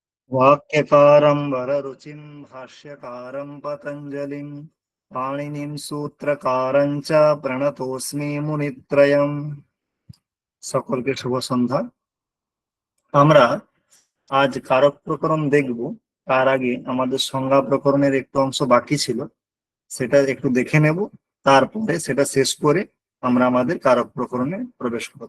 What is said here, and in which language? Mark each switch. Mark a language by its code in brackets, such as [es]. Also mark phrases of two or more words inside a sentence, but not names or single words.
[sa] वाक्यकारं वररुचिं भाष्यकारं पतञ्जलिं पाणिनिं सूत्रकारं च प्रणतोऽस्मि मुनित्रयम्। [bn] সকলকে শুভ সন্ধ্যা। আমরা আজ কারক প্রকরণ দেখব। তার আগে আমাদের সংজ্ঞা প্রকরণের একটু অংশ বাকি ছিল, সেটা একটু দেখে নেব। তারপরে সেটা শেষ করে আমরা আমাদের কারক প্রকরণে প্রবেশ করব।